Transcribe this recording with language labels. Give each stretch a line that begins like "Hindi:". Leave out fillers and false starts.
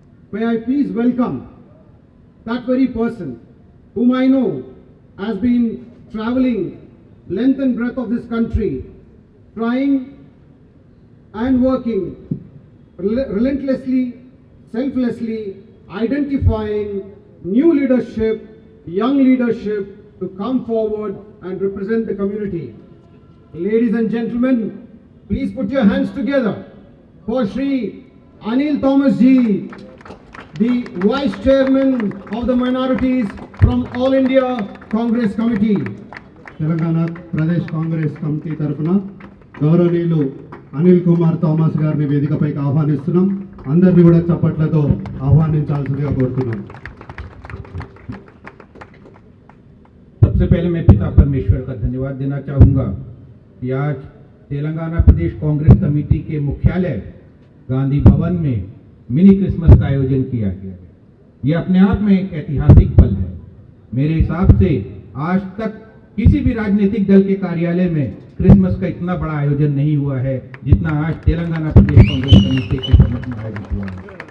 English: May I please welcome that very person whom I know has been traveling length and breadth of this country, trying and working relentlessly, selflessly, identifying new leadership, young leadership to come forward and represent the community. Ladies and gentlemen, please put your hands together for Shri Anil Thomas ji, the Vice Chairman of the Minorities from All India Congress Committee.
Telugu: Telangana Pradesh Congress committee తరఫున గౌరవనీయులు Anil Kumar Thomas గారిని వేదికపైకి ఆహ్వానిస్తున్నాం. అందరినీ కూడా చప్పట్లతో ఆహ్వానించాల్సిందిగా కోరుతున్నాం.
Hindi: सबसे पहले मैं पिता परमेश्वर का धन्यवाद देना चाहूँगा कि आज तेलंगाना प्रदेश कांग्रेस कमेटी के मुख्यालय गांधी भवन में मिनी क्रिसमस का आयोजन किया गया है. ये अपने आप में एक ऐतिहासिक पल है. मेरे हिसाब से आज तक किसी भी राजनीतिक दल के कार्यालय में क्रिसमस का इतना बड़ा आयोजन नहीं हुआ है जितना आज तेलंगाना प्रदेश कांग्रेस कमेटी के समक्ष में आयोजित हुआ है.